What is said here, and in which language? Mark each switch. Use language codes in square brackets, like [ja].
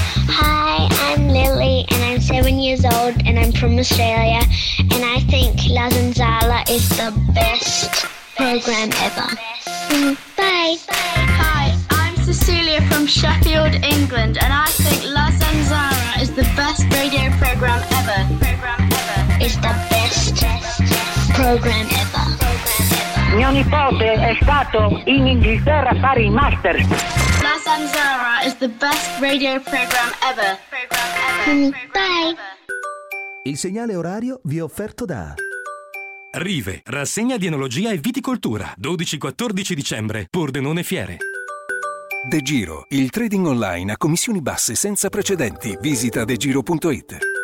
[en] Hi, I'm Lily and I'm 7 years old and I'm from Australia and I think La Zanzara is the best program ever. Bye. Hi, I'm Cecilia from Sheffield, England and I think La Zanzara is the best radio program ever. It's the best program ever. [it] Mio nipote è stato in Inghilterra a fare il master. [en] La Zanzara is the best radio program ever. Bye. [it] Il segnale orario vi è offerto da Rive, rassegna di enologia e viticoltura, 12-14 dicembre, Pordenone Fiere. De Giro, il trading online a commissioni basse senza precedenti. Visita degiro.it.